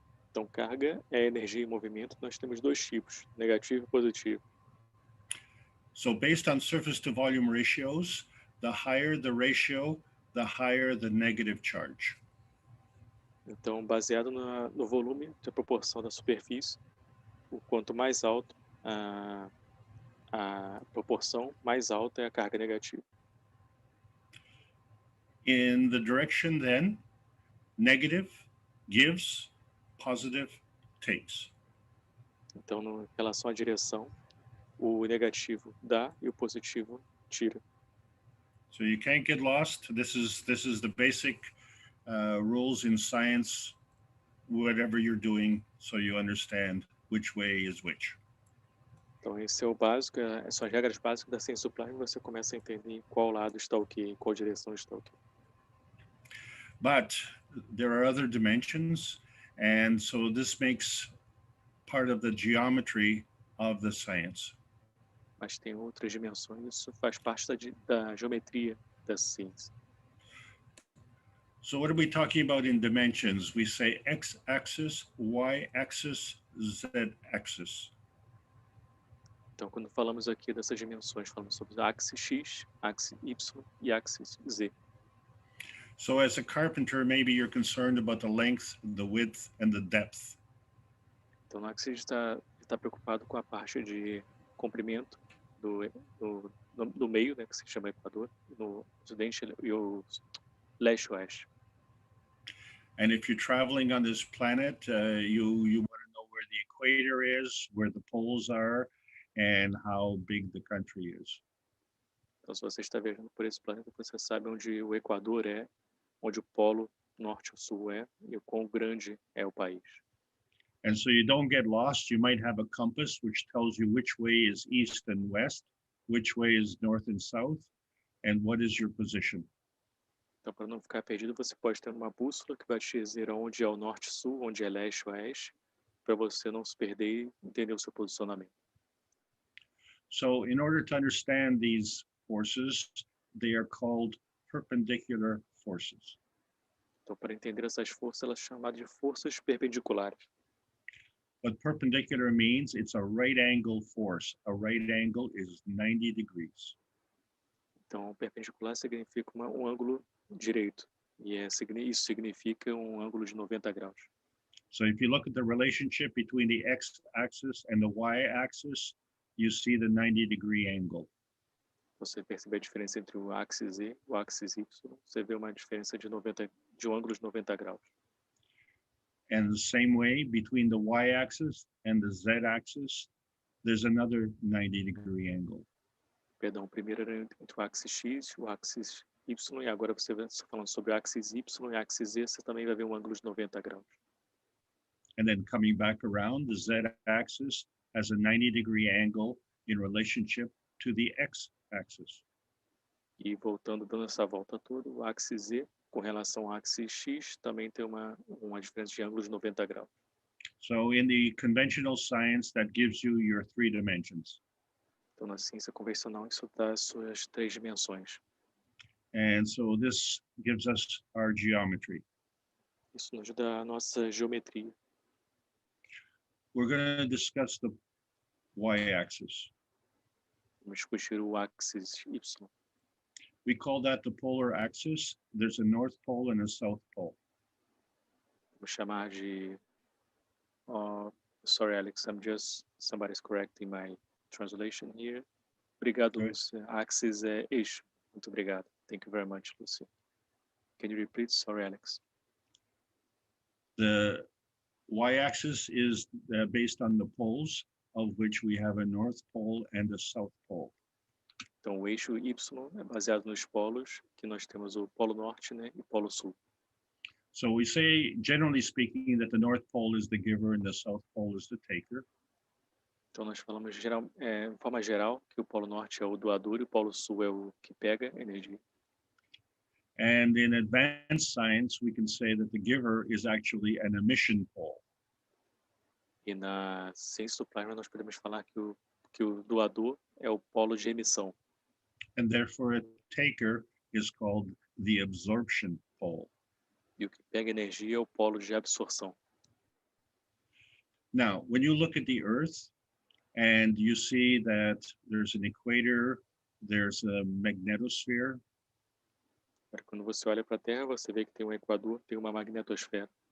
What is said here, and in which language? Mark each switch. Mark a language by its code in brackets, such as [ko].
[pt] Então, carga é energia em movimento. Nós temos 2 tipos, negativo e positivo. [en] So based on surface to volume ratios, the higher the ratio, the higher the negative charge. [pt] Então, baseado no volume, da proporção da superfície, o quanto mais alto a proporção, mais alta é a carga negativa. [en] In the direction then, negative gives, positive takes. [pt] Então, em relação à direção, o negativo dá e o positivo tira. [en] So you can't get lost. This is the basic rules in science, whatever you're doing, so you understand which way is which. [pt] Então, esse é o básico, são as regras básicas da ciência supply, e você começa a entender qual lado está o quê, qual direção está o quê. [en] But there are other dimensions, and so this makes part of the geometry of the science. [pt] Mas tem outras dimensões, isso faz parte da geometria da ciência. [en] So what are we talking about in dimensions? We say x-axis, y-axis, z-axis. [pt] Então, quando falamos aqui dessas dimensões, falamos sobre axis X, axis Y e axis Z. [en] So as a carpenter, maybe you're concerned about the length, the width, and the depth. [pt] Então, no axis está preocupado com a parte de comprimento do meio, né, que se chama equador, no ocidente e o leste-oeste. [en] And if you're traveling on this planet, you want to know where the equator is, where the poles are, and how big the country is. [pt] Então, se você está viajando por esse planeta, você sabe onde o equador é, onde o polo norte ou sul é, e o quão grande é o país. [en] And so you don't get lost. You might have a compass which tells you which way is east and west, which way is north and south, and what is your position. [pt] Então, para não ficar perdido, você pode ter uma bússola que vai te dizer onde é o norte e sul, onde é leste e oeste, para você não se perder e entender o seu posicionamento. [en] So in order to understand these forces, they are called perpendicular forces. [pt] Então, para entender essas forças, elas são chamadas de forças perpendiculares. [en] What perpendicular means, it's a right angle force. A right angle is 90 degrees. [pt] Então, perpendicular significa um ângulo direito. E isso significa um ângulo de 90 graus. [en] So if you look at the relationship between the x-axis and the y-axis, you see the 90-degree angle. [pt] Você percebe a diferença entre o axis Z e o axis Y. Você vê uma diferença de um ângulo de 90 graus. [en] And the same way, between the y-axis and the z-axis, there's another 90-degree angle. [pt] Perdão, primeiro era entre o axis X e o axis Y, e agora você está falando sobre o axis Y e o axis Z, você também vai ver um ângulo de 90 graus. [en] And then coming back around, the z-axis has a 90-degree angle in relationship to the x-axis. [pt] E voltando, dando essa volta toda, o axis Z, com relação ao axis X, também tem uma diferença de ângulo de 90 graus. [en] So in the conventional science, that gives you your 3 dimensions. [pt] Então, na ciência convencional, isso dá as suas 3 dimensões. [en] And so this gives us our geometry. [pt] Isso nos dá a nossa geometria. [en] We're going to discuss the y-axis. [pt] Vamos discutir o axis Y. [en] We call that the polar axis. There's a north pole and a south pole. [pt] Vamos chamar de... [en] sorry, Alex, somebody's correcting my translation here. [pt] Obrigado, [en] Okay. [pt] Lúcia. Axis é eixo. Muito obrigado. [en] Thank you very much, Lúcia. Can you repeat? Sorry, Alex. The y-axis is based on the poles, of which we have a north pole and a south pole. [pt] Então, o eixo Y é baseado nos polos, que nós temos o polo norte, né, e o polo sul. [en] So we say, generally speaking, that the north pole is the giver and the south pole is the taker. [pt] Então, nós falamos de forma geral que o polo norte é o doador e o polo sul é o que pega energia. [en] And in advanced science, we can say that the giver is actually an emission pole. [pt] E na ciência do plasma, nós podemos falar que o doador é o polo de emissão. [en] And therefore, a taker is called the absorption pole. [pt] E o que pega energia é o polo de absorção. [en] Now, when you look at the Earth and you see that there's an equator, there's a magnetosphere, [pt] Quando você olha para a Terra, você vê que tem um equador, tem uma magnetosfera.